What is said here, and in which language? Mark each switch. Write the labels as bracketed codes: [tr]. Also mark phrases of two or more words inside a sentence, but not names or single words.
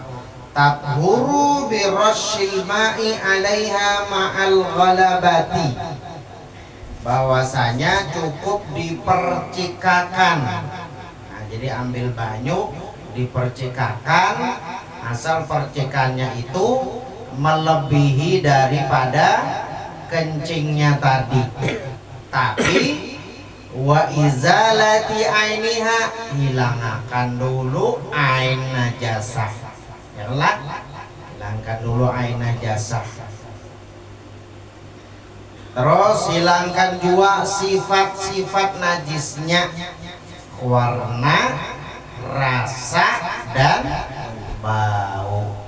[ar] Tathuru birashil ma'i 'alaiha ma'al ghalabati, [id] bahwasanya cukup dipercikakan. [bjn] Nah, jadi ambil banyu dipercikakan, asal percikannya itu melebihi daripada kencingnya tadi. [ar] Tapi wa izalati ainiha, [id] hilangkan dulu [ar] ain najasah. [id] Ya Allah, hilangkan dulu [ar] ain najasah. [id] Terus hilangkan juga sifat-sifat najisnya, warna, rasa, dan bau.